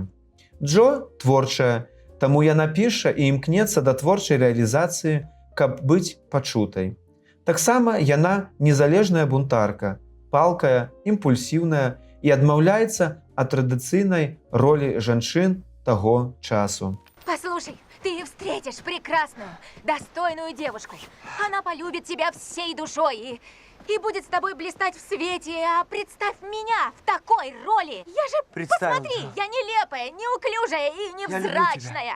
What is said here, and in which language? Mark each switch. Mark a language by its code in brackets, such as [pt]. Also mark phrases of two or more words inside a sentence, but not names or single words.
[be] Джо творчая, таму яна піша і імкнецца да творчай рэалізацыі, каб быць пачутай. Таксама яна незалежная бунтарка, палкая, імпульсіўная і адмаўляецца ад традыцыйнай ролі жанчын таго часу. [ru] Послушай, ты встретишь прекрасную, достойную девушку. Она полюбит тебя всей душой и будет с тобой блистать в свете. А представь меня в такой роли. Я же, посмотри, я нелепая, неуклюжая и невзрачная.